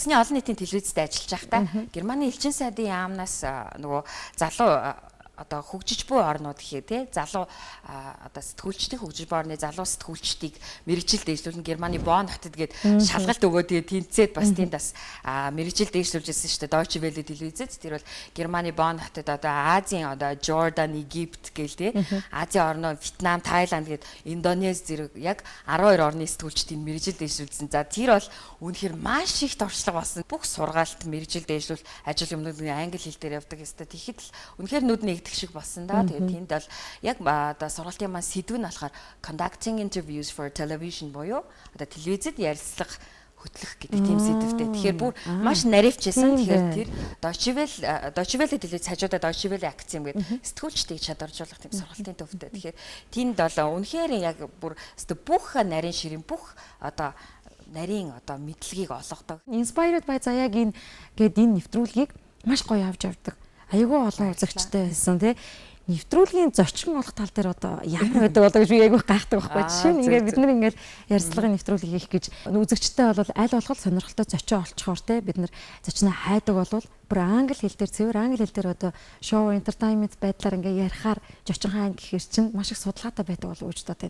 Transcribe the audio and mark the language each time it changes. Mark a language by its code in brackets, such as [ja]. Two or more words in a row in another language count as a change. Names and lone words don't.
[mn] Үндэсний олон нийтийн телевизэд ажиллаж байхдаа Германы элчин сайдын яамнаас нөгөө залуу одоо хөгжиж буй орнууд гэхээ тий залуу одоо сэтгүүлчдийн хөгжиж буй орны залуу сэтгүүлчдийг мэрэгжил дэвшлүүлэн Германы Бонн хотод гээд шалгалт өгөө тэгээ тэнцээд бас тийм бас мэрэгжил дэвшлүүлжсэн шүү дээ Deutsche Welle телевизэд тэр бол Германы Бонн хотод одоо Азийн одоо Jordan, Египт гээл тий Азийн орноо Вьетнам, Тайланд гээд Индонез зэрэг яг 12 орны сэтгүүлчдийн мэрэгжил дэвшлүүлсэн. За тэр бол үнэхээр маш их туршлага болсон. Бүх сургаалт мэрэгжил дэвшлүүл ажил юмнууд англи хэл дээр явдаг ёстой. Тэгэхэд л үнэхээр нүдний шиг болсон да. Тэгээд тэнд бол яг одоо сургалтын маань сэдв нь болохоор [en] conducting interviews for television [mn] буюу одоо телевизэд ярилцлага хөтлөх гэдэг тийм сэдвтэй. Тэгэхээр бүр маш наривчсэн. Тэгэхээр тэр Deutsche Welle телевиз хажуудаа Deutsche Welle акц юм гэдэг сэтгүүлчдийг чадваржуулах тийм сургалтын төвтэй. Тэгэхээр тэнд бол үнэхээр яг бүр бүх нарийн ширийн бүх одоо нарийн одоо мэдлэгийг олгодог. [en] Inspired by [mn] Zaya-гийн гээд энэ нэвтрүүлгийг маш гоё авч явдаг. Айгүй олон үзэгчтэй байсан тий. Нэвтрүүлгийн зочин болох тал дээр одоо ямар байдаг болоо гэж би айгүй гайхдаг байхгүй. Жишээ нь ингээд бид нар ингээд ярьцлагын нэвтрүүлэг хийх гэж үзэгчтэй бол аль болох сонирхолтой зочин олцохоор тий бид нар зочноо хайдаг болвол бүр англи хэл дээр цэвэр англи хэл дээр одоо шоу entertainment байдлаар ингээд ярихаар зочин хаан гэхэр чинь маш их судалгаатай байдаг болов уу гэж бодож байна.